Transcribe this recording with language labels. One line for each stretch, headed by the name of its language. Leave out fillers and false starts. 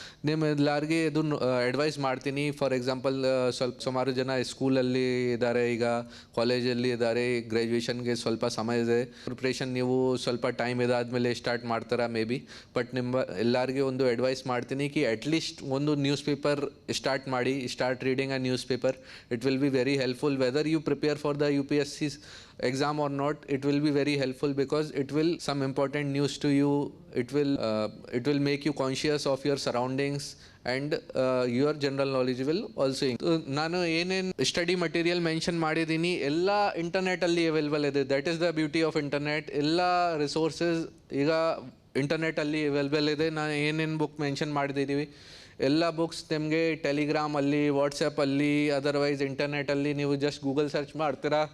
Kannada: ನಿಮ್ಮ ಎಲ್ಲರಿಗೆ ಇದು ಅಡ್ವೈಸ್ ಮಾಡ್ತೀನಿ. ಫಾರ್ ಎಕ್ಸಾಂಪಲ್, ಸುಮಾರು ಜನ ಸ್ಕೂಲಲ್ಲಿ ಇದ್ದಾರೆ, ಈಗ ಕಾಲೇಜಲ್ಲಿ ಇದ್ದಾರೆ, ಗ್ರ್ಯಾಜುಯೇಷನ್ಗೆ ಸ್ವಲ್ಪ ಸಮಯ ಇದೆ, ಪ್ರಿಪ್ರೇಷನ್ ನೀವು ಸ್ವಲ್ಪ ಟೈಮ್ ಇದಾದಮೇಲೆ ಸ್ಟಾರ್ಟ್ ಮಾಡ್ತಾರೆ ಮೇ ಬಿ. ಬಟ್ ನಿಮ್ಮ ಎಲ್ಲರಿಗೆ ಒಂದು ಅಡ್ವೈಸ್ ಮಾಡ್ತೀನಿ ಕಿ ಅಟ್ಲೀಸ್ಟ್ ಒಂದು ನ್ಯೂಸ್ ಪೇಪರ್ ಸ್ಟಾರ್ಟ್ ಮಾಡಿ,
English: Start reading a news paper. It will be very helpful whether you prepare for the UPSC exam or not. It will be very helpful because it will some important news to you. It will make you conscious of your surroundings and your general knowledge will also.
Kannada: ನಾನು ಏನೇನು study material mention ಮಾಡಿದ್ದೀನಿ ಎಲ್ಲ ಇಂಟರ್ನೆಟಲ್ಲಿ available ಇದೆ.
English: That is the beauty of internet.
Kannada: ಎಲ್ಲ resources ಈಗ ಇಂಟರ್ನೆಟಲ್ಲಿ available ಇದೆ. ನಾನು ಏನೇನು ಬುಕ್ ಮೆನ್ಷನ್ ಮಾಡಿದ್ದೀವಿ ಎಲ್ಲ ಬುಕ್ಸ್ ನಿಮಗೆ ಟೆಲಿಗ್ರಾಮಲ್ಲಿ, ವಾಟ್ಸಪ್ಪಲ್ಲಿ, ಅದರ್ವೈಸ್ ಇಂಟರ್ನೆಟಲ್ಲಿ ನೀವು ಜಸ್ಟ್ ಗೂಗಲ್ ಸರ್ಚ್ ಮಾಡ್ತೀರಾ.